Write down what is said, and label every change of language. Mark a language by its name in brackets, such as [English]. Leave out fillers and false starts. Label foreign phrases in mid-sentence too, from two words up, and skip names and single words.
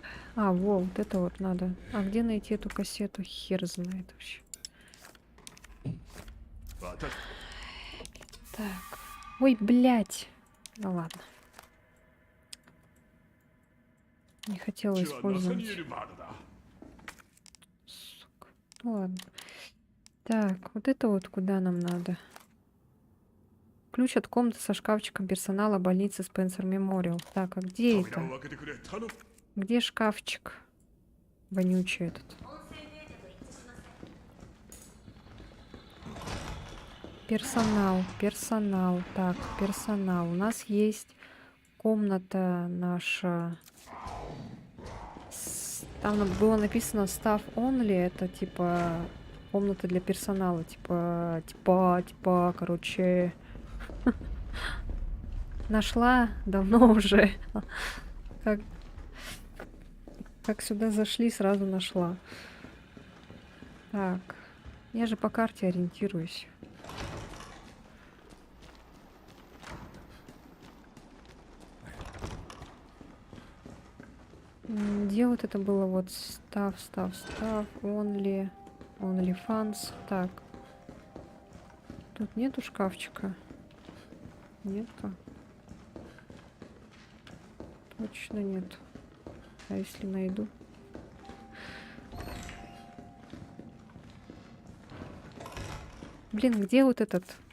[Russian] А, во, вот это вот надо. А где найти эту кассету? Хер знает вообще. [Japanese] 私 [Russian] Так. Ой, блядь. Ну ладно. Не хотела [Japanese] はナサニ [Russian] использовать. [Japanese] エル・バードだ。 [Russian] Сука. Ну ладно. Так, вот это вот куда нам надо? Ключ от комнаты со шкафчиком персонала больницы Спенсер Мемориал. Так, а где [Japanese] 扉を [Russian] это? [Japanese] 開けてくれ。頼む。 [Russian] Где шкафчик? Вонючий этот. Персонал, персонал. Так, персонал. У нас есть комната наша. Там было написано [English] staff only. [Russian] Это типа комната для персонала. Типа, короче. Нашла давно уже. Как сюда зашли, сразу нашла. Так. Я же по карте ориентируюсь. Где вот это было? Вот став, [English] only funds. [Russian] Так. Тут нету шкафчика? Нету. Точно нет. А если найду? Блин, где вот этот?